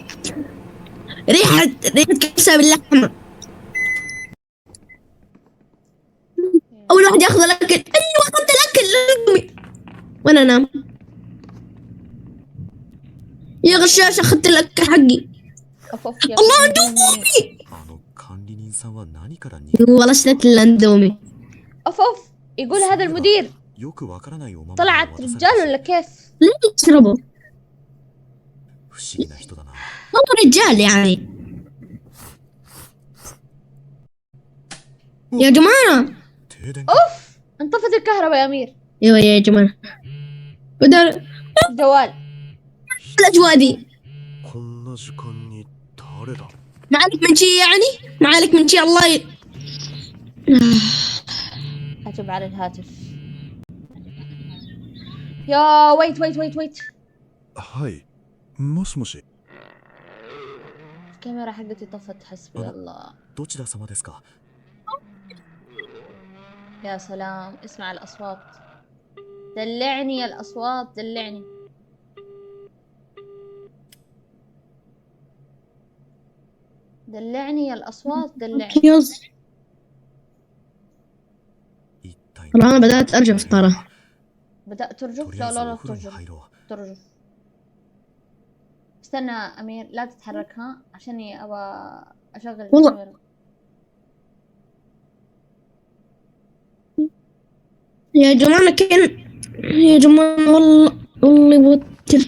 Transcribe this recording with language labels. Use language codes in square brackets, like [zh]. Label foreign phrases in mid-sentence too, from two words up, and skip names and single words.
[ar] ريحة كبسة باللحمة. أول واحد ياخذ الأكل. أيوة أخذت الأكل. وأنا أنام. يا غشاش أخذت الأكل حقي. الله اندومي. [ja] あの管理人さんは何から逃 [ar] والله اشتريت الاندومي. أوف يقول هذا المدير [ja] よくわからないおまま [ar] طلعت رجال ولا كيف؟ ليه تشربوا؟ [ja] 不思議な人だな。 [ar] هو رجال يعني. يا جماعة [ja] 停電 [ar] أوف انطفت الكهرباء يا أمير. ايوه يا جماعة بدل الجوال. الأجواء دي. [ja] こんな時間に誰だ。 [ar] معلك من شي يعني؟ معلك من شي الله أجب على الهاتف. يا ويت [ja] はい。もしもし。 [ar] الكاميرا حقتي طفت. حسبي الله. [ja] どちら様ですか。 [ar] يا سلام اسمع الأصوات. دلعني يا الأصوات دلعني. دلعني يا الأصوات دلعني. كيوز. [ja] 一体。 [ar] والله أنا بدأت أرجف ترى. بدأت [ja] と [ar] ترجف؟ [ja] りあ [ar] لا [ja] えず [ar] لا [ja] お [ar] لا [ja] 風呂に [ar] ترجف [ja] 入ろう。 [ar] ترجف. استنى أمير لا تتحرك ها عشاني أبغى أشغل والله. الكاميرا. يا جماعة كان يا جماعة والله يوتر.